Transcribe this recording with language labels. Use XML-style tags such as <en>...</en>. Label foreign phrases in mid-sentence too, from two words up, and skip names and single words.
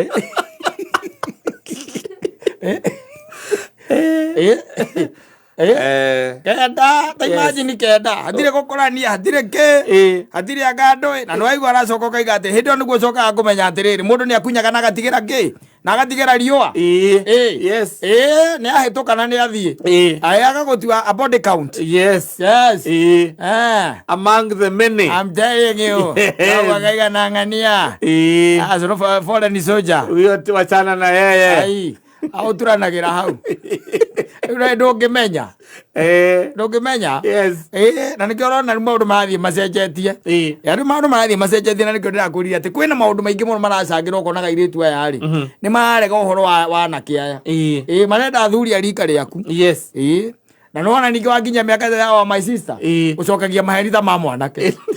<ki>kenda ta imagine kenda hatirĩ gũkũrania hatirĩ kĩ hatirĩ anga ndũĩ na nĩwaigua aracoka ũkaiga atĩ hĩndĩ ĩyo nĩguo ũcokaga kũmenya atĩrĩrĩ mũndũ nĩ akunyaga na agatigĩra kĩ na agatigĩra riũa nĩ ahĩtũka na nĩ athiĩ ayaga gũtua</ki> <en>a body count among the many I'm telling you</en> <ki>wakaiga na ng'ania</ki> <en>as a foreign soldier</en> <sw>huyo wachana na yeye</sw> <ki>au turanagĩra hau ndũngĩmenya na nĩkĩo ũrona maũndũ marathiĩ macenjetie rĩu maũndũ marathiĩ macenjetie na nĩkĩo ndĩrakũria atĩ kwĩna maũndũ maingĩ mũno maracangĩra ũkonaga airĩtu aya rĩ nĩ marega ũhoro wa anake aya marenda athuri a rika rĩaku na nĩwona ningĩ wakinya mĩaka ya</ki> <en>my sister</en> <ki>ũcokagia maheni ta ma mwanake</ki>